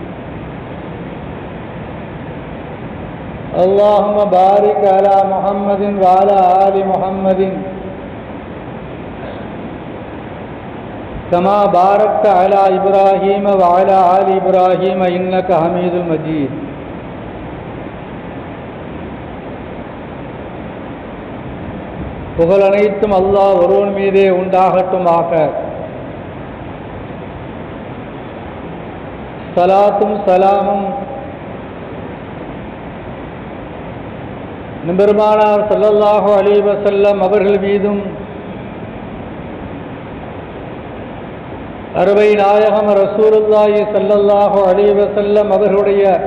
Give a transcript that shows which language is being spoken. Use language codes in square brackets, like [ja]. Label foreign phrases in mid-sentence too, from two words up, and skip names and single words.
[ar] اللهم بارك على محمد وعلى آل محمد كما باركت على إبراهيم وعلى آل إبراهيم إنك حميد مجيد. [ta] புகழ் அனைத்தும் அல்லாஹ் ஒருவன் மீதே உண்டாகட்டுமாக. சலாத்தும் சலாமும் பெருமானார் [ar] صلى الله عليه وسلم [ta] அவர்கள் மீதும், அருமை நாயகம் [ar] رسول الله صلى الله عليه وسلم [ta] அவர்களுடைய